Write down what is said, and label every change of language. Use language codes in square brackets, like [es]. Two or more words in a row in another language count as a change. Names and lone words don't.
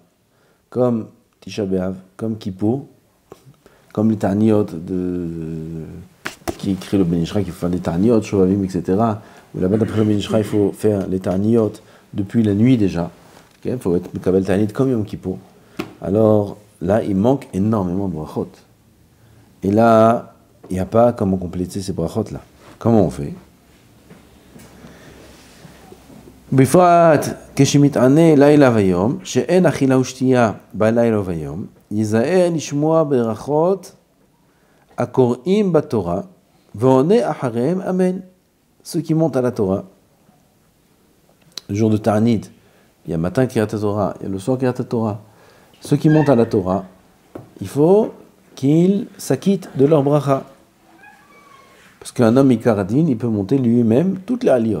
[fr] Comme Tisha B'Av, comme Kippour, comme les Ta'aniot qui écrit le Ben Ishra, qu'il faut faire des Ta'aniot, Shovavim, etc. Où là-bas, d'après le Ben Ishra, il faut faire les Ta'aniot depuis la nuit déjà. Il faut être [he] מקבל תענית [fr] comme Yom Kippour. Alors là, il manque énormément de brachot. Et là, il n'y a pas comment compléter ces brachot-là. Comment on fait? [he] בפרט כשמתענה לילה ויום, שאין אכילה ושתייה בלילה ויום, ייזהר לשמוע ברכות הקוראים בתורה, ועונה אחריהם אמן. [fr] Ceux qui montent à la Torah, le jour de Ta'anit, il y a matin [he] קריאת תורה, [fr] il y a le soir [he] קריאת תורה. [fr] Ceux qui montent à la Torah, il faut qu'ils s'acquittent de leur bracha. Parce qu'un homme Ikaradin, il peut monter lui-même toutes les aliyot.